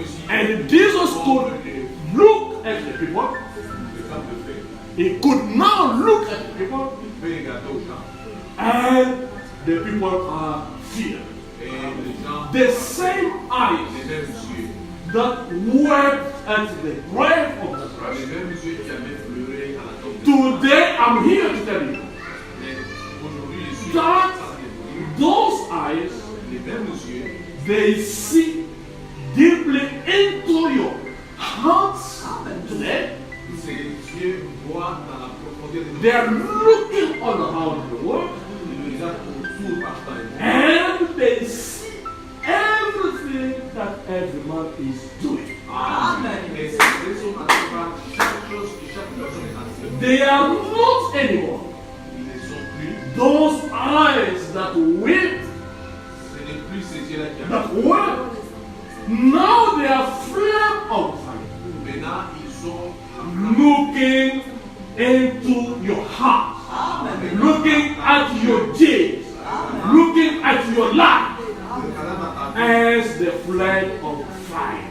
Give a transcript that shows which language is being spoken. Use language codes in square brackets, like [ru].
[en] And Jesus could look at the people. He could now look at the people. And the people are feared. the same eyes [fr] les mêmes yeux, [en] that wept at the grave of Lazarus. [fr] les mêmes yeux qui avaient pleuré à la tombe de [en] Today I'm here to tell you [fr] Mais aujourd'hui, je suis [en] that [fr] en train de vous dire, [en] those eyes, [fr] les mêmes yeux, [en] they see deeply into your hearts today. [fr] ces yeux voient dans la profondeur de [en] They are looking all around the world [fr] Ils regardent autour partout dans le monde. [en] and they see everything that every man is doing. [fr] Et ces yeux sont en train de voir chaque chose que chaque personne est en train de faire. [en] They are not anymore [fr] Ils ne sont plus, [en] those eyes that weep, [fr] ce n'est plus ces yeux-là qui [en] that [fr] arrivent. [en] wept. Now they are flame of fire, [fr] Maintenant, ils sont [en] looking into your heart, looking at your deeds, looking at your life as the flame of fire.